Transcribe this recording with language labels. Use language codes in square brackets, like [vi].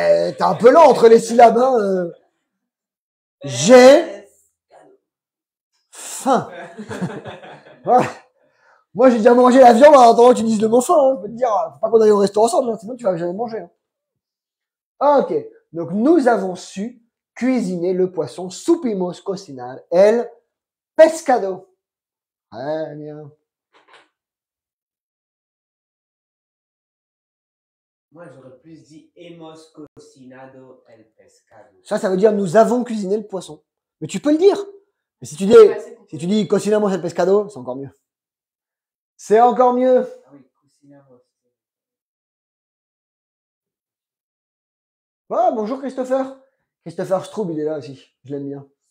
[fr] Ouais, t'es un peu lent entre les syllabes. Hein. J'ai faim. Ouais. Moi, j'ai déjà mangé la viande en attendant que tu dises le mot faim. Hein. Je peux te dire, faut pas qu'on aille au restaurant ensemble, hein, sinon tu vas jamais manger. Hein. Ok. Donc, nous avons su cuisiner le poisson. [es] Supimos cocinar el pescado. [fr] Très bien. Moi, j'aurais plus dit [es] hemos cocinado el pescado. [fr] Ça veut dire nous avons cuisiné le poisson. Mais tu peux le dire. Mais si tu dis, Ouais, c'est si tu dis [es] cocinamos el pescado, [fr] c'est encore mieux. C'est encore mieux. Ah oui, cocinamos. Ah, bonjour Christopher. Christopher Straub, il est là aussi. Je l'aime bien.